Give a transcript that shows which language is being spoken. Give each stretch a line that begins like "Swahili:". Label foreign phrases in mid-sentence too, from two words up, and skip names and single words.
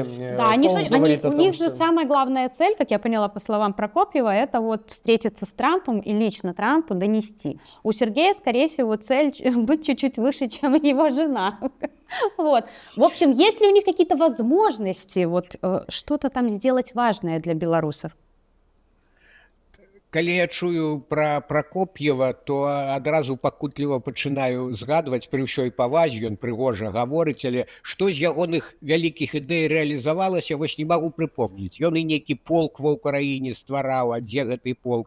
Russian: Да, у них же самая главная цель, как я поняла по словам Прокопьева, это вот встретиться с Трампом и лично Трампу донести. У Сергея, скорее всего, цель быть чуть-чуть выше, чем его жена. Вот. В общем, есть ли у них какие-то возможности вот, что-то там сделать важное для белорусов?
Belarusian: Калі я чую пра Пракоп'ева, то адразу пакутліва пачынаю згадваць, пры ўсёй павазе, ён прыгожа гаворыць, але што з ягоных вялікіх ідэй рэалізавалася, вось не магу прыпомніць. Ён і нейкі полк ва ўкраіне ствараў, а дзе гэты полк?